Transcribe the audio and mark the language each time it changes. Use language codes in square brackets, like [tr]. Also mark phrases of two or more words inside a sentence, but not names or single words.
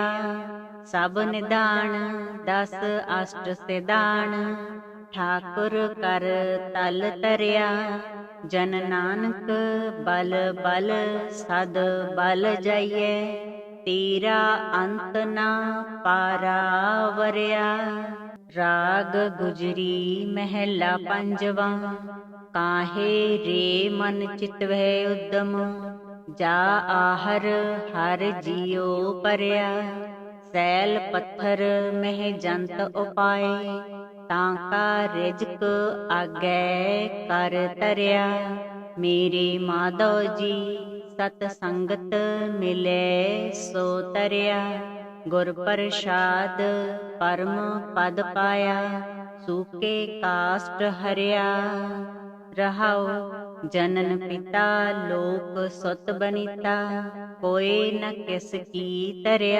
[pa] ਸਭ ਨਿਧਾਨ ਦਸ ਅਸ਼ਟ ਸਿਧਾਨ, ਠਾਕੁਰ ਕਰ ਤਲ ਤਰਿਆ। ਜਨ ਨਾਨਕ ਬਲ ਬਲ ਸਦ ਬਲ ਜਾਈਐ, ਤੇਰਾ ਅੰਤ ਨਾ ਪਾਰਾ ਵਰਿਆ। ਰਾਗ ਗੁਜਰੀ ਮਹਿਲਾ ਪੰਜਵਾ, ਕਾਹੇ ਰੇ ਮਨ ਚਿਤਵੈ ਉੱਦਮ, ਜਾ ਆਹਰ ਹਰ ਜੀਓ ਪਰਿਆ। ਸੈਲ ਪੱਥਰ ਮਹ ਜੰਤ ਉਪਾਏ, ਤਾਂਕਾ ਰਿਜ਼ਕ ਆਗੈ ਕਰ ਤਰਿਆ। ਮੇਰੇ ਮਾਧੋ ਜੀ ਸਤ ਸੰਗਤ ਮਿਲੇ ਸੋ ਤਰਿਆ। ਗੁਰ ਪ੍ਰਸਾਦ ਪਰਮ ਪਦ ਪਾਇਆ, ਸੂਕੇ ਕਾਸ਼ਟ ਹਰਿਆ। ਰਹਾਓ ਜਨਨ ਪਿਤਾ ਲੋਕ ਸੁਤ ਬਨੀਤਾ, ਕੋਈ ਨ ਕਿਸ ਕੀ ਤਰਿਆ।